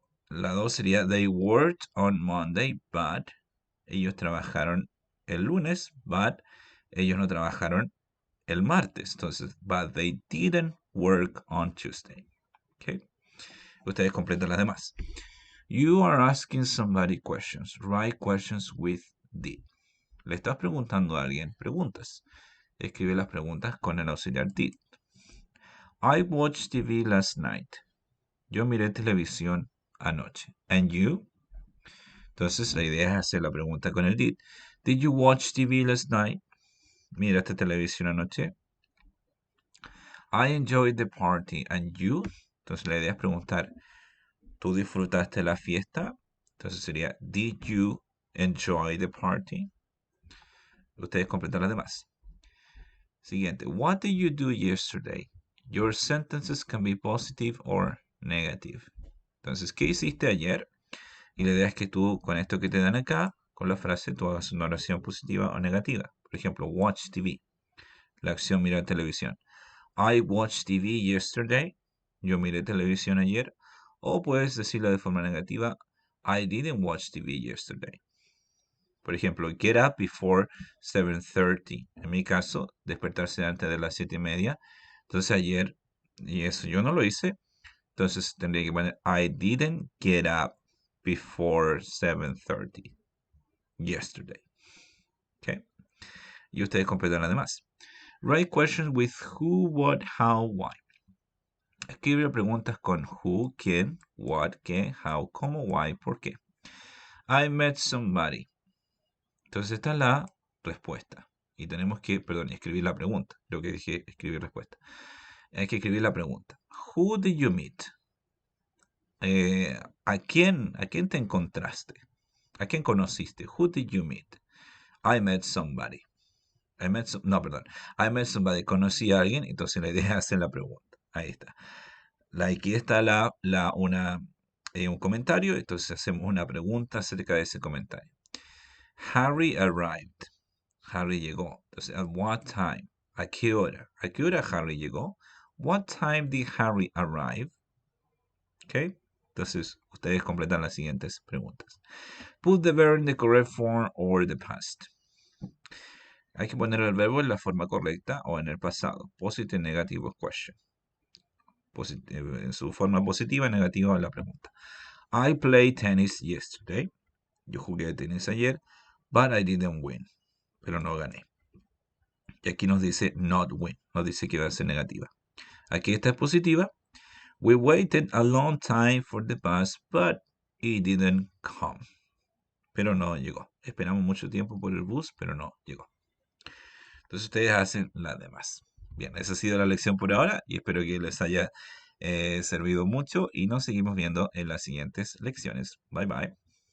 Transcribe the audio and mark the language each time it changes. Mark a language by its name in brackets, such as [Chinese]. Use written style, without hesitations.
[Spanish] La 2 sería, [English] they worked on Monday, [Spanish] but ellos trabajaron el lunes, but ellos no trabajaron el martes. [English] Entonces, but they didn't work on Tuesday. ¿Ok? [Spanish] Ustedes completan las demás. [English] You are asking somebody questions. Write questions with did. [Spanish] Le estás preguntando a alguien preguntas. Escribe las preguntas con el auxiliar did. [English] I watched TV last night. [Spanish] Yo miré televisión anoche. [English] And you? [Spanish] Entonces la idea es hacer la pregunta con el did. [English] Did you watch TV last night? [Spanish] ¿Miraste televisión anoche? [English] I enjoyed the party. And you? [Spanish] Entonces la idea es preguntar, ¿tú disfrutaste la fiesta? Entonces sería, [English] Did you enjoy the party? [Spanish] Ustedes completan las demás. Siguiente. [English] What did you do yesterday? Your sentences can be positive or negative. [Spanish] Entonces, ¿qué hiciste ayer? Y la idea es que tú, con esto que te dan acá, con la frase, tú hagas una oración positiva o negativa. Por ejemplo, watch TV. la acción mirar televisión. [English] I watched TV yesterday. [Spanish] Yo miré televisión ayer. O puedes decirlo de forma negativa. [English] I didn't watch TV yesterday. [Spanish] Por ejemplo, [English] get up before 7:30. [Spanish] En mi caso, despertarse antes de las 7:30. Entonces ayer, y eso yo no lo hice. Entonces tendría que poner [English] I didn't get up before 7:30 yesterday. ¿Ok? [Spanish] Y ustedes completan además. [English] Write questions with who, what, how, why. [Spanish] Escribe preguntas con who, quién, what, qué, how, cómo, why, por qué. [English] I met somebody. [Spanish] Entonces esta es la respuesta. Y tenemos que, perdón, escribir la pregunta. Lo que dije, escribir respuesta. Hay que escribir la pregunta. [English] Who did you meet? [Spanish] ¿A quién te encontraste? ¿A quién conociste? [English] Who did you meet? I met somebody. [Spanish] No, perdón. [English] I met somebody. [Spanish] Conocí a alguien, entonces la idea es hacer la pregunta. Ahí está. Aquí está un comentario, entonces hacemos una pregunta acerca de ese comentario. Harry arrived. Harry llegó. Entonces, [English] at what time? [Spanish] ¿A qué hora? ¿A qué hora Harry llegó? [English] What time did Harry arrive? ¿Ok? [Spanish] Entonces, ustedes completan las siguientes preguntas. [English] Put the verb in the correct form or the past. [Spanish] Hay que poner el verbo en la forma correcta o en el pasado. [English] Positive, negative, question. [Spanish] En su forma positiva, negativa la pregunta. [English] I played tennis yesterday. [Spanish] Yo jugué tenis ayer, [English] but I didn't win. [Spanish] Pero no gané. Y aquí nos dice not win. Nos dice que va a ser negativa. Aquí esta es positiva. We waited a long time for the bus, but it didn't come. Pero no llegó. Esperamos mucho tiempo por el bus, pero no llegó. Entonces ustedes hacen las demás. Bien, esa ha sido la lección por ahora y espero que les haya servido mucho y nos seguimos viendo en las siguientes lecciones. Bye bye.